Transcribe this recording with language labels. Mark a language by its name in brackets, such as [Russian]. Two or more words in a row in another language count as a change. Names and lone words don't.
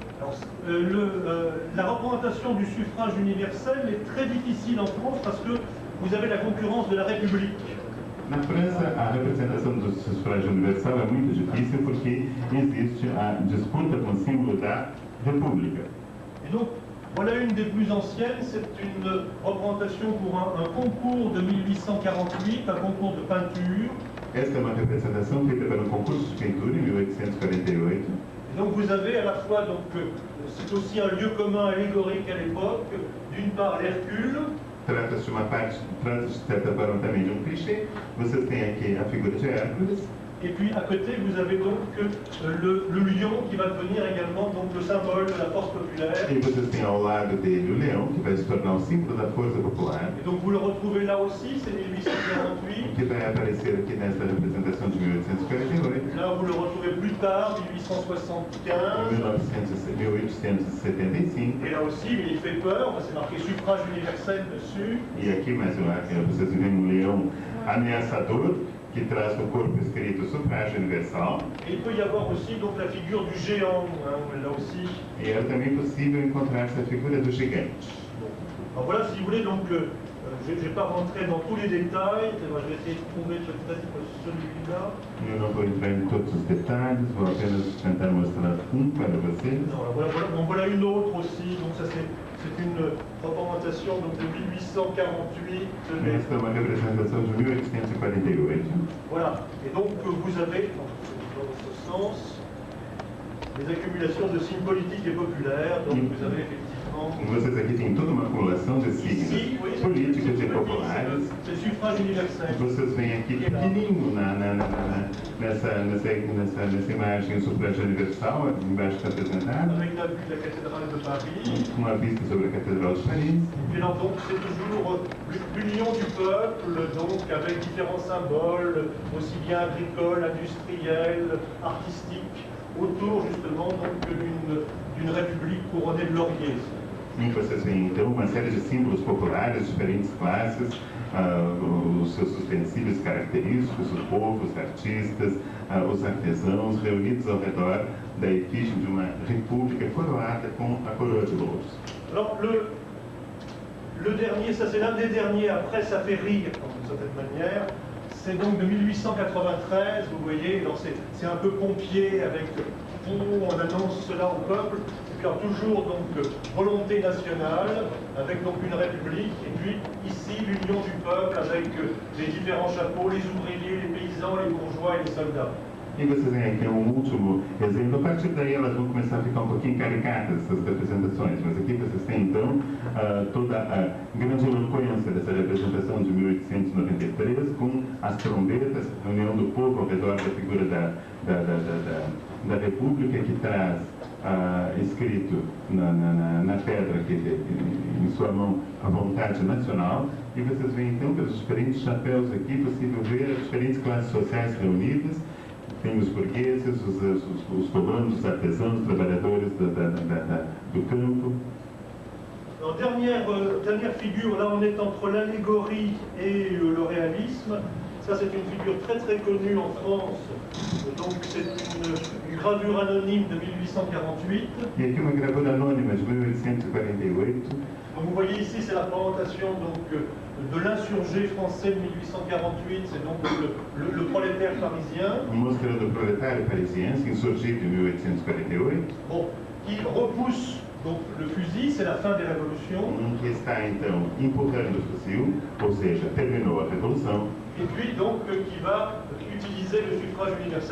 [French] Alors, la représentation du suffrage universel est très difficile en France parce que vous avez la concurrence de la République. [Portuguese] Na França, a representação do sufrágio universal é muito difícil porque existe a disputa com o símbolo da República. [French] Et donc, voilà une des plus anciennes, c'est une représentation pour un concours de 1848, un concours de peinture. [Portuguese] Esta é uma representação feita pelo concurso de pintura em 1848. [French] Et donc vous avez à la fois, c'est aussi un lieu commun allégorique à l'époque, d'une part l'Hercule. [Portuguese] Trata-se de certa forma também de um clichê. Vocês têm aqui a figura de Hércules. [French] Et puis à côté, vous avez donc le lion qui va devenir également donc, le symbole de la force populaire. [Portuguese] E vocês têm ao lado dele o leão, que vai se tornar o símbolo da força popular. [French] Et donc vous le retrouvez là aussi, c'est 1848. [Portuguese] Que vai aparecer aqui nesta representação de 1848. [French] Là, vous le retrouvez plus tard, 1875. 1875. Et là aussi, il fait peur, c'est marqué suffrage universel dessus. [Portuguese] E aqui mais vocês veem um leão ameaçador, que traz no corpo escrito sufrágio universal. [French] Et il peut y avoir aussi donc la figure du géant, là aussi. [Portuguese] E é também possível encontrar essa figura do gigante. [French] Alors voilà, si vous voulez, donc, je ne vais pas rentrer dans tous les détails, je vais essayer de trouver peut-être celui-là. [Portuguese] Eu não vou entrar em todos os detalhes, vou apenas tentar mostrar um para vocês. [French] Non, voilà une autre aussi, donc ça c'est une représentation donc, de 1848. [Portuguese] Esta é uma representação de 1848. [French] Voilà, et donc vous avez, dans ce sens, les accumulations de signes politiques et populaires, donc vous avez effectivement... [Portuguese] Vocês aqui têm toda uma acumulação de signos políticos e populares. [French] C'est suffrage universel. [Portuguese] Vocês veem aqui pequenininho nessa imagem o sufrágio universal, embaixo está apresentado. [French] Avec la vue de la cathédrale de Paris. [Portuguese] Uma vista sobre a Catedral de Paris. [French] Et là donc c'est toujours l'union du peuple, donc avec différents symboles, aussi bien agricoles, industriels, artistiques, autour justement donc d'une république couronnée de lauriers. [Portuguese] E vocês veem então uma série de símbolos populares, diferentes classes, os seus utensílios característicos, os povos, artistas, os artesãos reunidos ao redor da efígie de uma república coroada com a coroa de louros. [French] Alors le dernier, ça c'est l'un des derniers, après ça fait rire d'une certaine manière, c'est donc de 1893, vous voyez, c'est un peu pompier avec on annonce cela au peuple, et puis alors, toujours donc volonté nationale, avec donc une république, et puis ici l'union du peuple avec les différents chapeaux, les ouvriers, les paysans, les bourgeois et les soldats. [Portuguese] E vocês veem aqui um último exemplo. A partir daí elas vão começar a ficar um pouquinho caricatas, essas representações, mas aqui vocês têm então toda a grande eloquência dessa representação de 1893 com as trombetas, a união do povo ao redor da figura da República, que traz escrito na pedra em sua mão a vontade nacional. E vocês veem então pelos diferentes chapéus aqui possível ver as diferentes classes sociais reunidas. Tem os burgueses, os colonos, os artesãos, os trabalhadores do campo. [French] Alors, dernière figure, là on est entre l'allégorie et le réalisme. Ça c'est une figure très très connue en France. Donc c'est une gravure anonyme de 1848. [Portuguese] E aqui uma gravura anônima de 1848. [French] Donc vous voyez ici c'est la représentation donc de l'insurgé français de 1848, c'est donc le prolétaire parisien. [Portuguese] Mostra do proletário parisiense insurgido em 1848. [French] Bon, qui repousse donc le fusil, c'est la fin des révolutions. [Portuguese] Que está então empurrando o fuzil, ou seja, terminou a revolução. [French] Et puis donc qui va utiliser le suffrage universel.